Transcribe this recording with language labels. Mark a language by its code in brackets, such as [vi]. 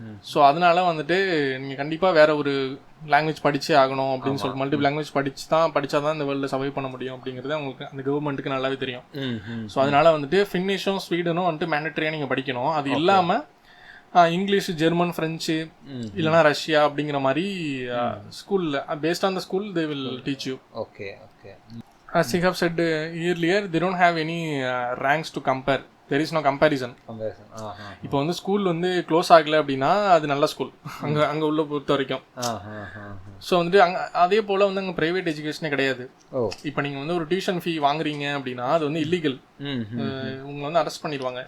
[ta] So அதனால வந்துட்டு நீங்கள் கண்டிப்பாக வேற ஒரு லாங்குவேஜ் படிச்சே ஆகணும் அப்படின்னு சொல்லிட்டு மல்டிபிள் லாங்குவேஜ் படித்தா தான் இந்த வேர்ல்டில் சர்வை பண்ண முடியும் அப்படிங்கிறது அவங்களுக்கு அந்த கவர்மெண்ட்டுக்கு நல்லாவே தெரியும். ஸோ அதனால வந்துட்டு ஃபின்னிஷும் ஸ்வீடனும் வந்துட்டு மேண்டட்ரியாக நீங்கள் படிக்கணும். அது இல்லாமல் இங்கிலீஷ், ஜெர்மன், ஃப்ரெஞ்சு இல்லைனா ரஷ்யா அப்படிங்கிற மாதிரி ஸ்கூலில் [en] Based on the school they will teach you. [ta] Okay okay. [en] As you have said earlier, they don't have any ranks to compare. There is no comparison. [ta] இப்போ வந்து ஸ்கூல் வந்து close ஆகலை அப்படின்னா அது நல்ல ஸ்கூல் அங்கே உள்ள பொறுத்த வரைக்கும். ஸோ வந்துட்டு அதே போல் வந்து அங்கே ப்ரைவேட் எஜுகேஷனே கிடையாது. இப்போ நீங்கள் வந்து ஒரு டியூஷன் ஃபீ வாங்குறீங்க அப்படின்னா அது வந்து இல்லீகல். உங்களை வந்து அரெஸ்ட் பண்ணிடுவாங்க.